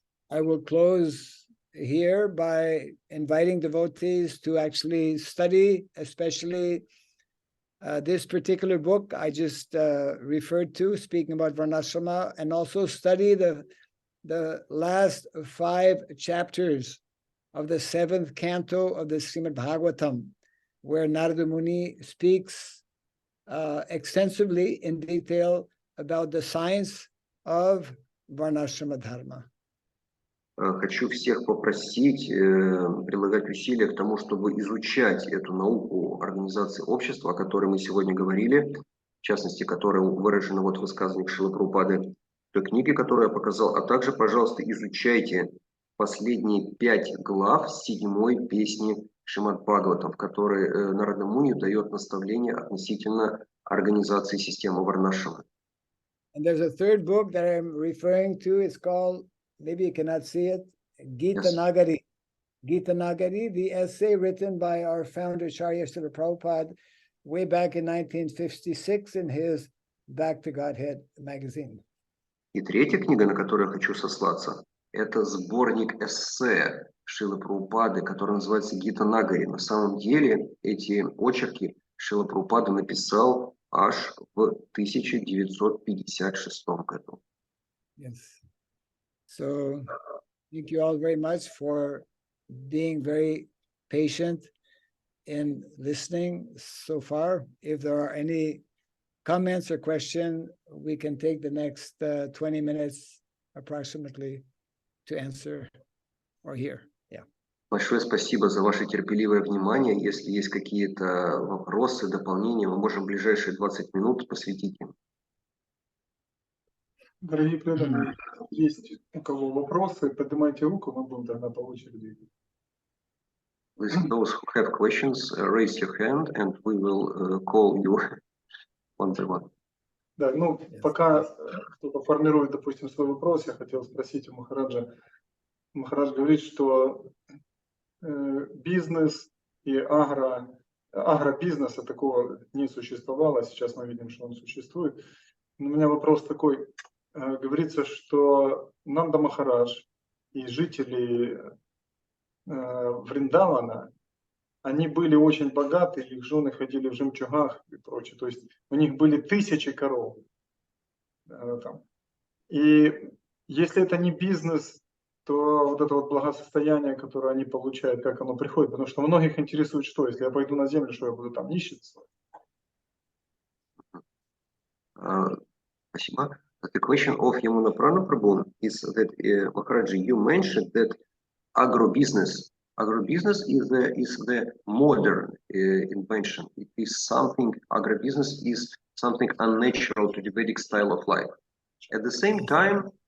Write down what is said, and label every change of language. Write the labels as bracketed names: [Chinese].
[English] I will close here by inviting devotees to actually study, especially this particular book I just referred to, Speaking About Varnasrama, and also study the last 5 chapters of the 7th canto of the Srimad Bhagavatam, where Narada Muni speaks extensively in detail about the science of Varnashrama Dharma. [Russian] Хочу всех попросить прилагать усилия к тому, чтобы изучать эту науку организации общества, о которой мы сегодня говорили, в частности, которая выражена вот в высказываниях Шрилы Прабхупады, в той книге, которую я показал, а также, пожалуйста, изучайте последние 5 глав 7-й песни Шримад Бхагаватам, в которой Нарада Муни дает наставления относительно организации системы Варнашрама. [English] And there's a third book that I'm referring to. It's called, maybe you cannot see it, Gita Nagari. Gita Nagari, the essay written by our founder, Acharya Srila Prabhupada, way back in 1956 in his Back to Godhead magazine. [Russian] И третья книга, на которую я хочу сослаться, это сборник эссе Шрилы Прабхупады, который называется Гита Нагари. На самом деле эти очерки Шрила Прабхупада написал аж в 1956 году. [English] Yes. So thank you all very much for being very patient in listening so far. If there are any comments or questions, we can take the next 20 minutes approximately to answer or hear. Yeah. [Russian] Большое спасибо за ваше терпеливое внимание. Если есть какие-то вопросы, дополнения, мы можем ближайшие 20 минут посвятить им. Дорогие преданные, есть у кого вопросы, поднимайте руку, мы будем тогда по очереди. [English] Those who have questions, raise your hand, and we will call you one by one. [Russian] Да, ну, пока кто-то формирует, допустим, свой вопрос, я хотел спросить у Махараджа. Махарадж говорит, что бизнес и агробизнеса такого не существовало, сейчас мы видим, что он существует. У меня вопрос такой. Говорится, что Нанда Махарадж и жители Вриндавана, они были очень богаты, их жены ходили в жемчугах и прочее. То есть у них были 1000 коров. И если это не бизнес, то вот это вот благосостояние, которое они получают, как оно приходит? Потому что многих интересует, что если я пойду на землю, что я буду там нищиться? Спасибо. [English] The question of Yamuna Prabhu is that Maharaji, you mentioned that agribusiness is the modern invention. It is something, agribusiness is something unnatural to the Vedic style of life. At the same time,